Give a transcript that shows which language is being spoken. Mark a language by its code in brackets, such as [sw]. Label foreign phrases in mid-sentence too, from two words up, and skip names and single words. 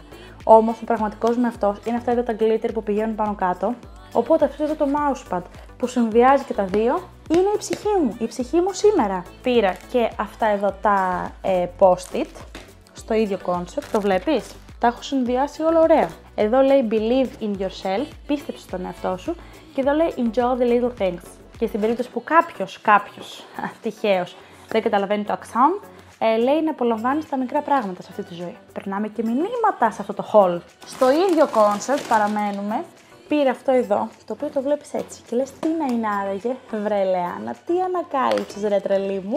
[el] Όμως ο πραγματικός με αυτός είναι αυτά εδώ τα glitter που πηγαίνουν πάνω κάτω. Οπότε αυτό εδώ το mousepad που συνδυάζει και τα δύο είναι η ψυχή μου, η ψυχή μου σήμερα. Πήρα και αυτά εδώ τα post-it στο ίδιο concept, το βλέπεις. Τα έχω συνδυάσει όλα ωραία. Εδώ λέει [en] believe in yourself, [el] πίστεψε στον εαυτό σου και εδώ λέει [en] enjoy the little things. [el] Και στην περίπτωση που κάποιος τυχαίος δεν καταλαβαίνει το accent, λέει να απολαμβάνεις τα μικρά πράγματα σε αυτή τη ζωή. Περνάμε και μηνύματα σε αυτό το haul. Στο ίδιο concept παραμένουμε. Πήρα αυτό εδώ, το οποίο το βλέπεις έτσι και λες τι να είναι άραγε, βρε Λεάνα, τι ανακάλυψες ρε τρελή μου.